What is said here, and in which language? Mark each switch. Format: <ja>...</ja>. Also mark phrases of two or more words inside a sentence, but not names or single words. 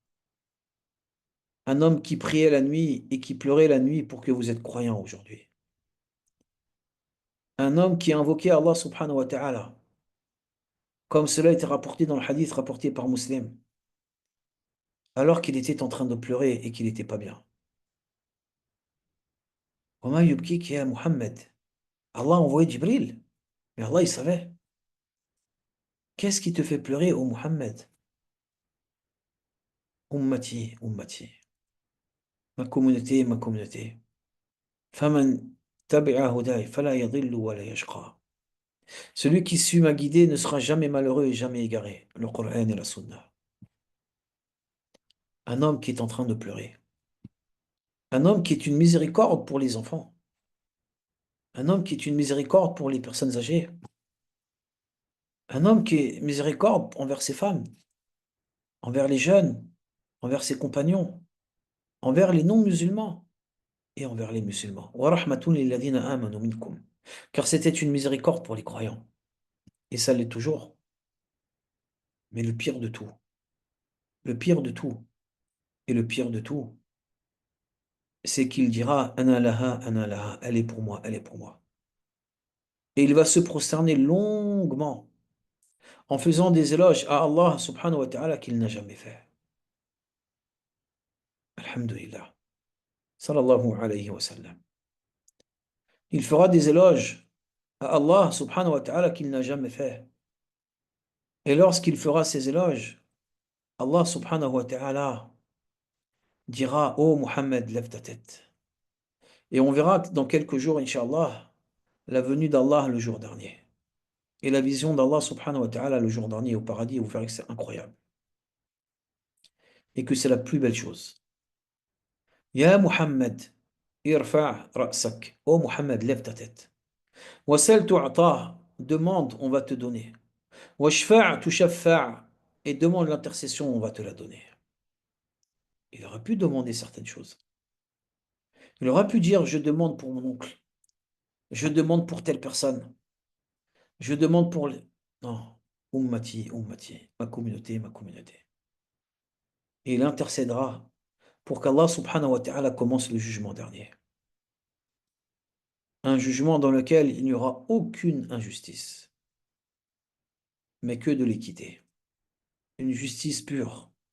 <fr>Un homme qui priait la nuit et qui pleurait la nuit pour que vous êtes croyants aujourd'hui. Un homme qui a invoqué Allah</fr> <ar>سبحانه وتعالى,</ar> <fr>comme cela a été rapporté dans le hadith rapporté par Muslim, alors qu'il était en train de pleurer et qu'il n'était pas bien.</fr> <ar>وما يبكيك يا محمد.</ar> <fr>Allah a envoyé Jibril, mais Allah il savait. Qu'est-ce qui te fait pleurer, ô Muhammad?</fr> <ar>أمتي، أمتي.</ar> <fr>Ma communauté, ma communauté.</fr> <ar>فمن تبع هداي فلا يضل ولا يشقى.</ar> <fr>Celui qui suit ma guidée ne sera jamais malheureux et jamais égaré. Le Coran et la Sunna. Un homme qui est en train de pleurer. Un homme qui est une miséricorde pour les enfants. Un homme qui est une miséricorde pour les personnes âgées. Un homme qui est miséricorde envers ses femmes, envers les jeunes, envers ses compagnons, envers les non-musulmans et envers les musulmans.</fr> <ar>ورحمة للذين آمنوا منكم.</ar> <fr>Car c'était une miséricorde pour les croyants. Et ça l'est toujours. Mais le pire de tout, le pire de tout, et le pire de tout, c'est qu'il dira</fr> <ar>أنا لها,</ar> <fr>elle est pour moi, elle est pour moi. Et il va se prosterner longuement en faisant des éloges à Allah</fr> <ar>سبحانه وتعالى</ar> <fr>qu'il n'a jamais fait.</fr> <ar>Alhamdulillah. صلى الله عليه وسلم.</ar> <fr>Il fera des éloges à Allah</fr> <ar>سبحانه وتعالى</ar> <fr>qu'il n'a jamais fait. Et lorsqu'il fera ces éloges, Allah</fr> <ar>سبحانه وتعالى</ar> <fr>dira, ô Muhammad, lève ta tête. Et on verra dans quelques jours, Inch'Allah, la venue d'Allah le jour dernier. Et la vision d'Allah</fr> <ar>سبحانه وتعالى</ar> <fr>le jour dernier au paradis, vous verrez que c'est incroyable. Et que c'est la plus belle chose.</fr> <ar>يا محمد، ارفع رأسك.</ar> <fr>Ô Muhammad, lève ta tête.</fr> <ar>وسل تعطه,</ar> <fr>demande, on va te donner.</fr> <ar>واشفع تشفع',</ar> <fr>et demande l'intercession, on va te la donner. Il aurait pu demander certaines choses. Il aurait pu dire, je demande pour mon oncle. Je demande pour telle personne. Je demande pour les... Non.</fr> <ar>أمتي، أمتي.</ar> <fr>Ma communauté, ma communauté. Et il intercédera pour qu'Allah</fr> <ar>سبحانه وتعالى</ar> <fr>commence le jugement dernier. Un jugement dans lequel il n'y aura aucune injustice, mais que de l'équité. Une justice pure.</fr>